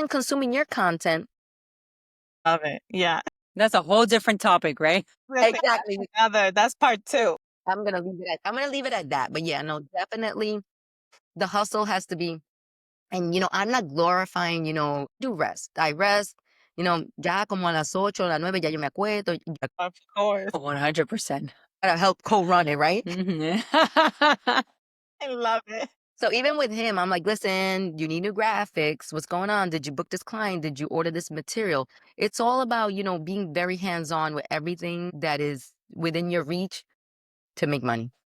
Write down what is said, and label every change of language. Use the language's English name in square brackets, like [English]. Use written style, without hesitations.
[English] and consuming your content? Love it. Yeah. That's a whole different topic, right? Listen, Exactly. that's part two. I'm gonna leave it at that. But yeah, no, definitely the hustle has to be. And I'm not glorifying, do rest. I rest. [Spanish] Ya como a las 8, las 9, ya yo me acuesto. [English] I Of course. 100%. gotta help co-run it, right? Mhm. I love it. So even with him, I'm like, listen, you need new graphics. What's going on? Did you book this client? Did you order this material? It's all about, being very hands-on with everything that is within your reach to make money.